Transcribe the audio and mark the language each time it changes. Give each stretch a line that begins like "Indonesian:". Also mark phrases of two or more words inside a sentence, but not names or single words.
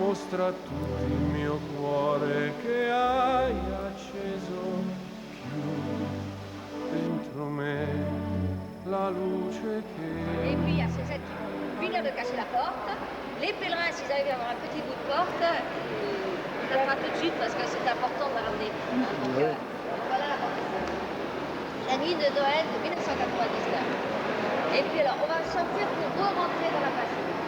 Italian: mostra a tutti il mio cuore che hai acceso più dentro me la luce che...
French: Et puis à ces fêtes, ils finirent de casser la porte. Les pèlerins, s'ils arrivent à avoir un petit bout de porte, ils ne pas tout de suite parce que c'est important de la ramener. Donc, voilà la porte. La nuit de Noël de 1999. Et puis alors, on va sortir pour re-rentrer dans la basilique.